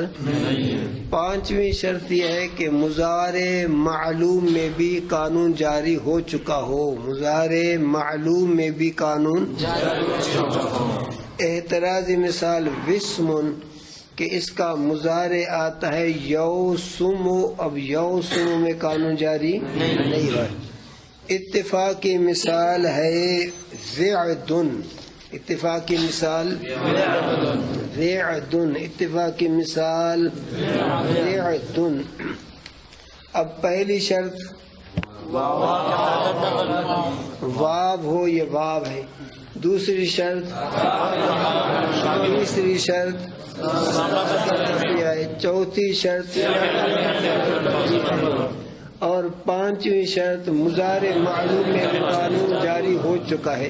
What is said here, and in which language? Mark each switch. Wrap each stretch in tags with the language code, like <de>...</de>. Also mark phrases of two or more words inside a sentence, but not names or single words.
<ur>پانچویں شرط یہ ہے کہ مضارع معلوم میں بھی قانون جاری ہو چکا ہو، مضارع معلوم میں بھی قانون جاری ہو چکا ہو۔ اعتراضی مثال وسمن کہ اس کا مضارع آتا ہے یوسم، اب یوسم میں قانون جاری نہیں ہے۔ اتفاقی مثال ہے وعدن، اتفاقی مثال وعدن، اتفاقی مثال وعدن۔ اب پہلی شرط واو ہو، یہ واو ہے۔ دوسری شرط، تیسری شرط، چوتھی شرط اور پانچویں شرط مضارع معلوم میں قانون جاری ہو چکا ہے۔</ur>